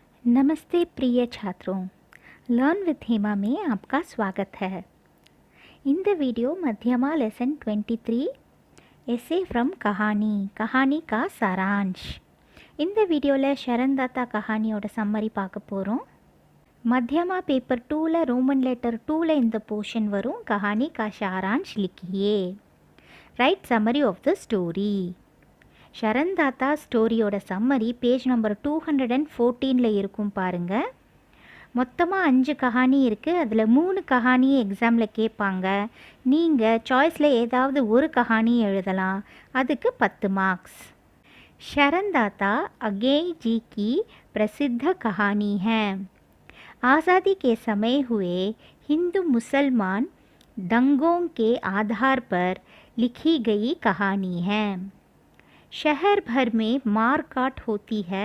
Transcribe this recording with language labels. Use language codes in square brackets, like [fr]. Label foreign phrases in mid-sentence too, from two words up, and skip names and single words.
[hi] नमस्ते प्रिय छात्रों, लर्न विथ हेमा में आपका स्वागत है। [ta] இந்த வீடியோ [hi] मध्यमा लेसन 23 एसे फ्रॉम कहानी का सारांश। [ta] இந்த வீடியோவில் ஷரண்தாத்தா கஹானியோட சம்மரி பார்க்க போகிறோம்। मध्यमा पेपर 2ல [en] Roman letter [ta] 2ல இந்த போர்ஷன் வரும்। [hi] कहानी का सारांश लिखिए, [en] Write summary of the story. [ta] ஷரண்தாத்தா ஸ்டோரியோட சம்மரி பேஜ் நம்பர் 214ல் இருக்கும் பாருங்கள்। மொத்தமாக 5 கஹானி இருக்குது, அதில் 3 கஹானியை எக்ஸாமில் கேட்பாங்க। நீங்கள் சாய்ஸில் ஏதாவது ஒரு கஹானி எழுதலாம், அதுக்கு 10 மார்க்ஸ்। [hi] शरणदाता अगेई जी की प्रसिद्ध कहानी है। आज़ादी के समय हुए हिंदू मुसलमान दंगों के आधार पर लिखी गई कहानी है। शहर भर में मार काट होती है।